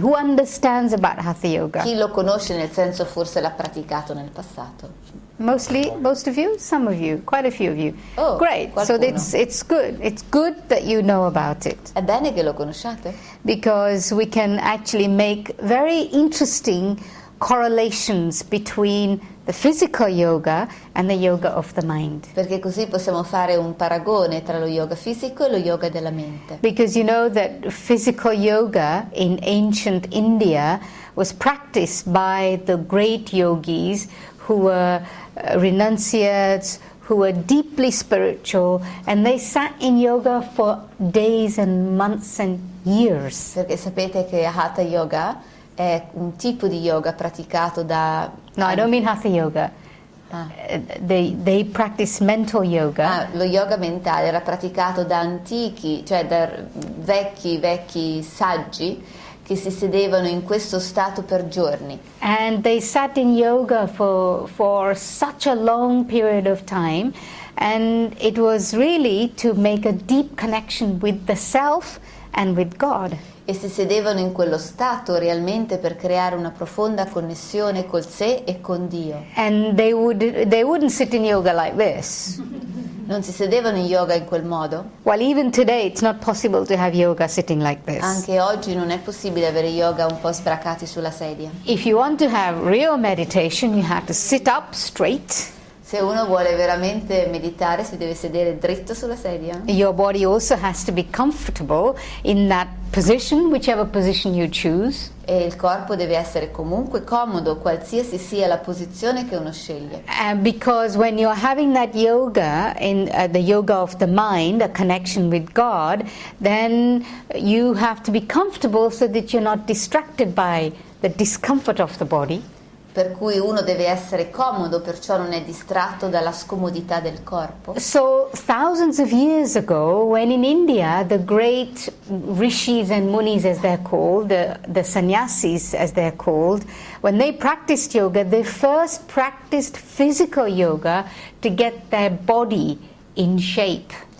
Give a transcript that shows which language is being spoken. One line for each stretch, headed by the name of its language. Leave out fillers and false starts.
English: Who understands about Hatha Yoga?
Italian: Chi lo conosce, nel senso forse l'ha praticato nel passato?
English: Mostly, most of you? Some of you? Quite a few of you. Oh, great. So
Italian: qualcuno.
English: it's good. It's good that you know about it,
Italian: È bene che lo conosciate?
English: because we can actually make very interesting correlations between the physical yoga and the yoga of the mind.
Italian: Perché così possiamo fare un paragone tra lo yoga fisico e lo yoga della mente.
English: Because you know that physical yoga in ancient India was practiced by the great yogis who were renunciates, who were deeply spiritual, and they sat in yoga for days and months and years.
Italian: Perché sapete che Hatha Yoga è un tipo di yoga praticato da...
English: No, I don't mean Hatha yoga. Ah. They practice mental yoga.
Italian: Lo yoga mentale era praticato da antichi, cioè da vecchi saggi che si sedevano in questo stato per giorni.
English: And they sat in yoga for such a long period of time, and it was really to make a deep connection with the self and with God.
Italian: E si sedevano in quello stato realmente per creare una profonda connessione col sé e con Dio.
English: And they wouldn't sit in yoga like this.
Italian: Non si sedevano in yoga in quel modo.
English: Well, even today it's not possible to have yoga sitting like this.
Italian: Anche oggi non è possibile avere yoga un po' sbracati sulla sedia.
English: If you want to have real meditation, you have to sit up straight.
Italian: Se uno vuole veramente meditare si deve sedere dritto sulla sedia.
English: Your body also has to be comfortable in that position, whichever position you choose.
Italian: E il corpo deve essere comunque comodo, qualsiasi sia la posizione che uno sceglie.
English: Because when you're having that yoga, in the yoga of the mind, a connection with God, then you have to be comfortable so that you're not distracted by the discomfort of the body.
Italian: Per cui uno deve essere comodo, perciò non è distratto dalla scomodità del corpo.
English: So thousands of years ago, when in India the great rishis and munis, as they're called, the sannyasis as they're called, when they practiced yoga, they first practiced physical yoga to get their body in shape.